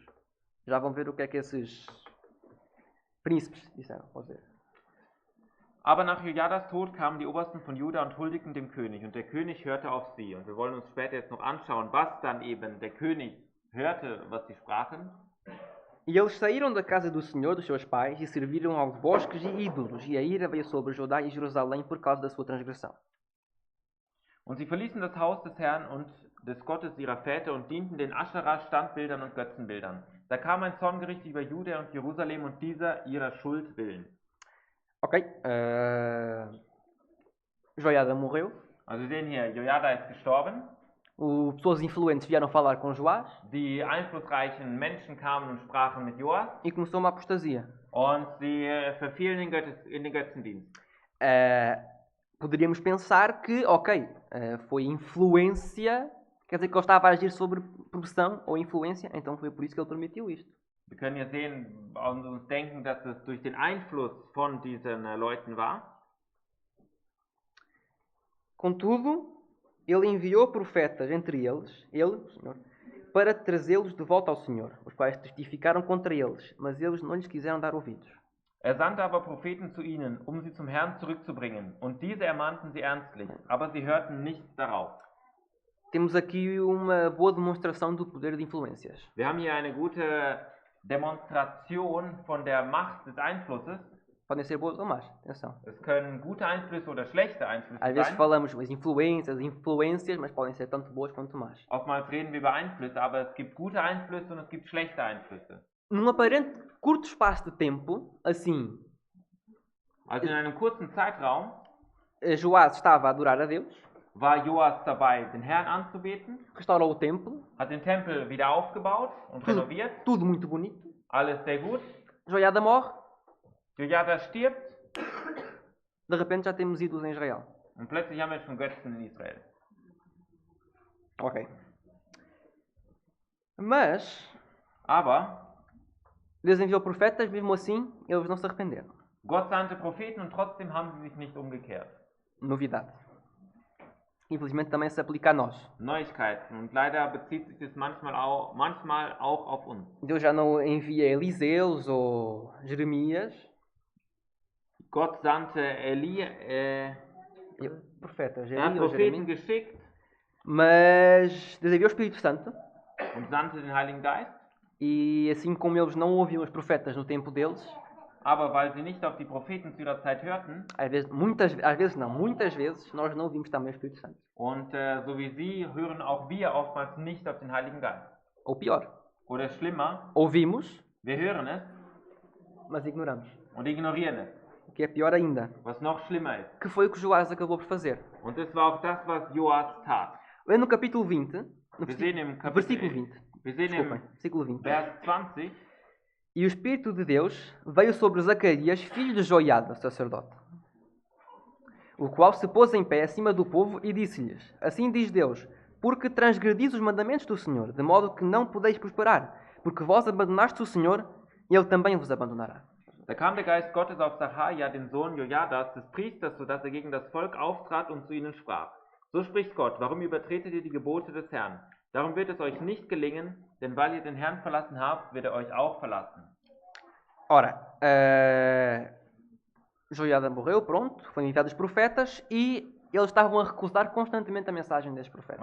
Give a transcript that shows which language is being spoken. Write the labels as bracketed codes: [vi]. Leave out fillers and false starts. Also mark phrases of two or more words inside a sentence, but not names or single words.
[pt] Já vão ver o que é que esses príncipes disseram. Pode dizer. [de] Aber nach Jojadas Tod kamen die Obersten von Juda und huldigten dem König, und der König hörte auf sie. Und wir wollen uns später jetzt noch anschauen, was dann eben der König hörte, was sie sprachen. [pt] E eles saíram da casa do Senhor, dos seus pais, e serviram aos bosques e ídolos, e a ira veio sobre Judá e Jerusalém por causa da sua transgressão. [de] Und sie verließen das Haus des Herrn und des Gottes ihrer Väter und dienten den Aschera-Standbildern und Götzenbildern. Da kam ein Zorngericht über Juda und Jerusalem und dieser ihrer Schuld willen. [pt] Ok. Joiada morreu. [de] Also wir sehen hier, Jojada ist gestorben. [pt] Pessoas influentes vieram falar com Joás [de] Die einflussreichen Menschen kamen und sprachen mit Joas [pt] e começou uma apostasia. [de] und sie verfielen in den Götzendienst. [pt] Poderíamos pensar que, ok, foi influência, quer dizer que ele estava a agir sobre pressão ou influência, então foi por isso que ele permitiu isto. [de] Wir können ja sehen und uns denken, dass es durch den Einfluss von diesen Leuten war. [pt] Contudo, ele enviou profetas entre eles, ele, o Senhor, para trazê-los de volta ao Senhor. Os quais testificaram contra eles, mas eles não lhes quiseram dar ouvidos. [de] Er sandte aber Propheten zu ihnen, um sie zum Herrn zurückzubringen. Und diese ermahnten sie ernstlich, aber sie hörten nicht darauf. [pt] Temos aqui uma boa demonstração do poder de influências. [de] Wir haben hier eine gute Demonstration von der Macht des Einflusses. [pt] Podem ser boas ou más, atenção. [de] Es können gute Einflüsse oder schlechte Einflüsse [pt] Às vezes [de] sein. [pt] falamos as influências, mas podem ser tanto boas quanto más. [de] Oftmals reden wir über Einflüsse, aber es gibt gute Einflüsse und es gibt schlechte Einflüsse. [pt] Num aparente curto espaço de tempo, assim, [de] Also in einem kurzen Zeitraum [pt] Joás estava a adorar a Deus, [de] war Joas dabei, den Herrn anzubeten, [pt] restaurou o templo, [de] hat den Tempel wieder aufgebaut und renoviert. [pt] tudo muito bonito. [de] Alles sehr gut. [pt] Joiada morre, [de] Jojada stirbt [pt] de repente já temos ídolos em Israel. [de] und plötzlich haben wir schon Götzen in Israel. [pt] Ok. Mas [de] Aber [pt] Deus enviou profetas, mesmo assim eles não se arrependeram. [de] Gott sandte Propheten und trotzdem haben sie sich nicht umgekehrt. [pt] Novidade. Infelizmente também se aplica a nós. [de] Neuigkeiten. Und leider bezieht sich das manchmal auch auf uns. [pt] Deus já não envia Eliseus ou Jeremias, [de] Gott sandte [pt] profetas, [de] er hat [pt] Elias ou [de] Propheten [pt] Jeremias, [de] geschickt [pt] mas Deus enviou o Espírito Santo [de] und sandte den Heiligen Geist. [pt] e assim como eles não ouviam os profetas no tempo deles, [de] Aber weil sie nicht auf die Propheten zu ihrer Zeit hörten [pt] muitas vezes nós não ouvimos também o Espírito Santo. [de] und so wie sie, hören auch wir oftmals nicht auf den Heiligen Geist. [pt] Ou pior, [de] Oder schlimmer, [pt] ouvimos, [de] wir hören es [pt] mas ignoramos. [de] und ignorieren es. [pt] O que é pior ainda, [de] Was noch schlimmer ist. [pt] que foi o que Joás acabou por fazer. [de] Und das war auch das, was Joas tat. [pt] No capítulo 20, no [de] Wir sehen im Kapitel, [pt] versículo 20, [de] wir sehen [pt] desculpem, [de] im [pt] versículo 20. [de] Vers 20, [pt] E o Espírito de Deus veio sobre Zacarias, filho de Joiada, sacerdote, o qual se pôs em pé acima do povo e disse-lhes: Assim diz Deus, porque transgredis os mandamentos do Senhor, de modo que não podeis prosperar, porque vós abandonaste o Senhor, e Ele também vos abandonará. [de] da kam der Geist Gottes auf Sacharja, den Sohn Jojadas, des Priesters, sodass er gegen das Volk auftrat und zu ihnen sprach. So spricht Gott, warum übertretet ihr die Gebote des Herrn? Darum wird es euch nicht gelingen, denn weil ihr den Herrn verlassen habt, wird er euch auch verlassen. [pt] Ora, Joiada morreu, pronto, foram enviados profetas e eles estavam a recusar constantemente a mensagem desses profetas.